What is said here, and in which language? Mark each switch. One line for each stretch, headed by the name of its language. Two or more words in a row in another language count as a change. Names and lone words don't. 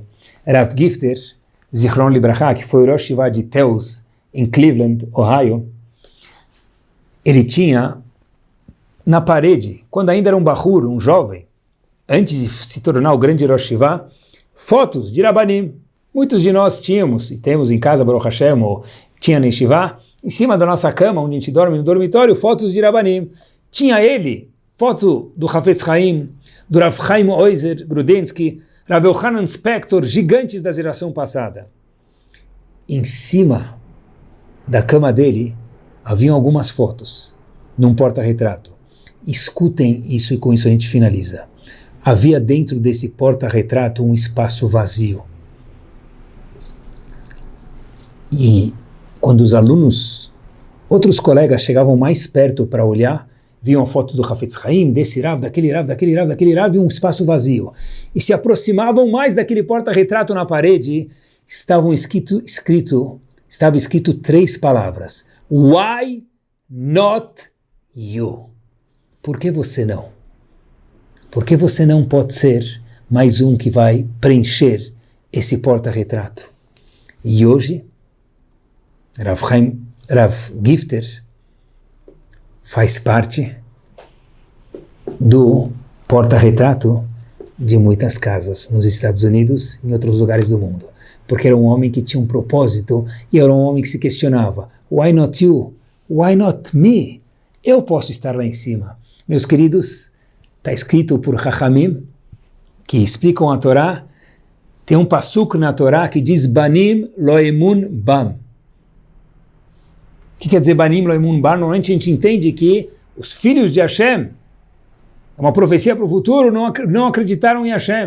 Hebrew: Rav Gifter, זכרונו לברכה,
Portuguese: que foi o
Hebrew: ראש ישיבה
Portuguese: de Teus, em Cleveland, Ohio, ele tinha na parede, quando ainda era um bahur, um jovem, antes de se tornar o grande
Hebrew: ראש ישיבה,
Portuguese: fotos de Rabanim. Muitos de nós tínhamos, e temos em casa,
Hebrew: ברוך השם,
Portuguese: ou tinha na Yeshiva, em cima da nossa cama, onde a gente dorme no dormitório, fotos de Rabanim. Tinha ele, foto do Hafetz Haim, do Rav Chaim Oizer Grudensky, Rav Yochanan Spector, gigantes da geração passada. Em cima da cama dele, haviam algumas fotos, num porta-retrato. Escutem isso e com isso a gente finaliza. Havia dentro desse porta-retrato um espaço vazio. E quando os alunos, outros colegas chegavam mais perto para olhar, viam a foto do Hafetz Haim, desse Rav, daquele Rav, e um espaço vazio. E se aproximavam mais daquele porta-retrato na parede, estava escrito 3 palavras.
English: Why not you?
Portuguese: Por que você não? Por que você não pode ser mais um que vai preencher esse porta-retrato? E hoje, Rav Gifter faz parte do porta-retrato de muitas casas nos Estados Unidos e em outros lugares do mundo. Porque era um homem que tinha um propósito e era um homem que se questionava.
English: Why not you? Why not me?
Portuguese: Eu posso estar lá em cima. Meus queridos, está escrito por Chachamim, que explicam a Torá, tem um pasuk na Torá que diz
Hebrew: בנים לא אמן בם.
Portuguese: O que quer dizer
Hebrew: בנים לא אמן בם?
Portuguese: Normalmente a gente entende que os filhos de Hashem, é uma profecia para o futuro, não acreditaram em Hashem.